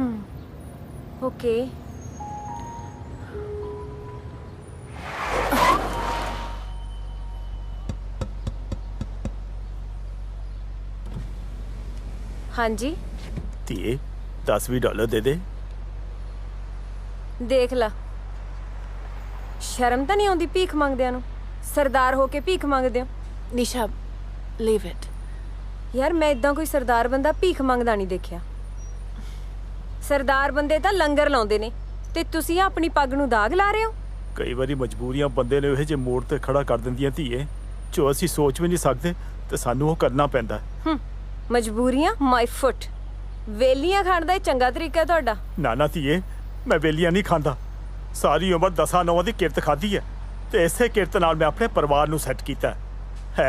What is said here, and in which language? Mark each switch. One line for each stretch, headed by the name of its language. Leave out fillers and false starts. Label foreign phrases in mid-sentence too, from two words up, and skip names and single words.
Punjabi: ਓਕੇ ਹਾਂ ਜੀ ਧੀਏ $10 ਦੇ ਦੇ ਦੇਖ ਲਾ
Hindi: शर्म तो नहीं आती
Punjabi: ਭੀਖ ਮੰਗਦਿਆਂ ਨੂੰ ਸਰਦਾਰ ਹੋ ਕੇ ਭੀਖ ਮੰਗਦੇ ਹੋ
English: निशा leave it
Punjabi: ਯਾਰ ਮੈਂ ਇੱਦਾਂ ਕੋਈ ਸਰਦਾਰ ਬੰਦਾ ਭੀਖ ਮੰਗਦਾ ਨਹੀਂ ਦੇਖਿਆ ਸਰਦਾਰ ਬੰਦੇ ਤਾਂ ਲੰਗਰ ਲਾਉਂਦੇ ਨੇ ਤੇ ਤੁਸੀਂ ਅਪਣੀ ਪੱਗ ਨੂੰ ਦਾਗ ਲਾ ਰਹੇ ਹੋ ਕਈ ਵਾਰੀ ਮਜਬੂਰੀਆਂ ਬੰਦੇ ਨੇ ਇਹ ਜੇ ਮੋੜ ਤੇ ਖੜਾ ਕਰ ਦਿੰਦੀਆਂ ਧੀਏ ਜੋ ਅਸੀਂ ਸੋਚ ਵੀ ਨਹੀਂ ਸਕਦੇ ਤੇ ਸਾਨੂੰ ਉਹ ਕਰਨਾ ਪੈਂਦਾ ਮਜਬੂਰੀਆਂ
English: my foot
Punjabi: ਵੇਲੀਆਂ ਖਾਣ ਦਾ ਇਹ ਚੰਗਾ ਤਰੀਕਾ ਹੈ ਤੁਹਾਡਾ ਨਾ ਨਾ ਧੀਏ ਮੈਂ ਵੇਲੀਆਂ ਨਹੀਂ ਖਾਂਦਾ ਸਾਰੀ ਉਮਰ 10-9 ਦੀ ਕਿਰਤ ਖਾਧੀ ਹੈ ਤੇ ਇਸੇ ਕਿਰਤ ਨਾਲ ਮੈਂ ਆਪਣੇ ਪਰਿਵਾਰ ਨੂੰ ਸੈੱਟ ਕੀਤਾ ਹੈ।